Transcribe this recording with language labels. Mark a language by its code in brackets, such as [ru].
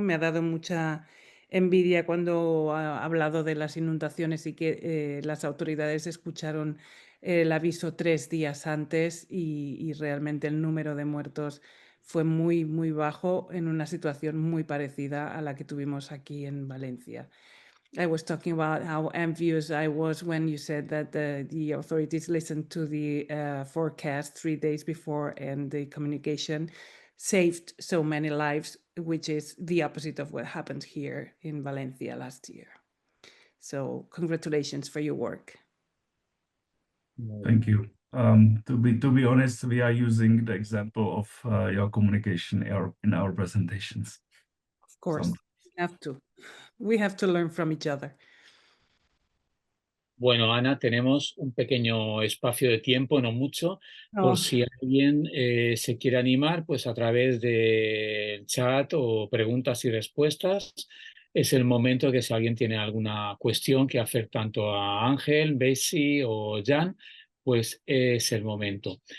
[es] Me ha dado mucha envidia cuando ha hablado de las inundaciones y que las autoridades escucharon el aviso 3 días antes y realmente el número de muertos fue muy, muy bajo en una situación muy parecida a la que tuvimos aquí en Valencia. [en] I was talking about how envious I was when you said that the authorities listened to the forecast 3 days before, and the communication saved so many lives, which is the opposite of what happened here in Valencia last year. So congratulations for your work. Thank you. To be honest, we are using the example of your communication in our presentations. Of course, we have to learn from each other. [es] Bueno, Ana, tenemos un pequeño espacio de tiempo, no mucho, por si alguien se quiere animar, pues a través del chat o preguntas y respuestas. Es el momento que si alguien tiene alguna cuestión que hacer tanto a Ángel, Bessie o Jan, pues es el momento.